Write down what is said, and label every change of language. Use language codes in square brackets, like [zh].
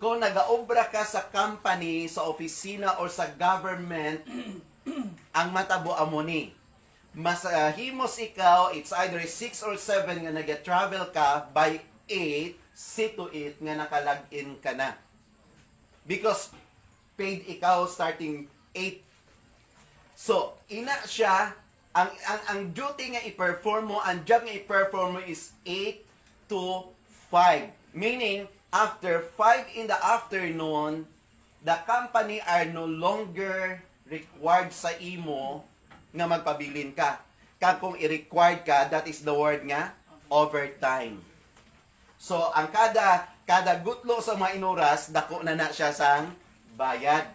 [hil] Kung nagaobra ka sa company, sa opisina, or sa government, ang matabo amo ni. Mas himos ikaw, [en] it's either 6 or 7 [hil] nga nag-travel ka, [en] by 8, see to it [hil] nga nakalag-in ka na. [en] Because paid [hil] ikaw [en] starting 8. [hil] So, ina siya, ang duty nga i-perform mo, ang job nga i-perform mo [en] is 8 to 5. Meaning, after 5 in the afternoon, the company are no longer required [hil] sa imo nga magpabilin ka. Kag kung i-required ka, [en] that is the word [hil] nga, overtime. So, ang kada gutlo sa mga inuras, dako na siya sang bayad.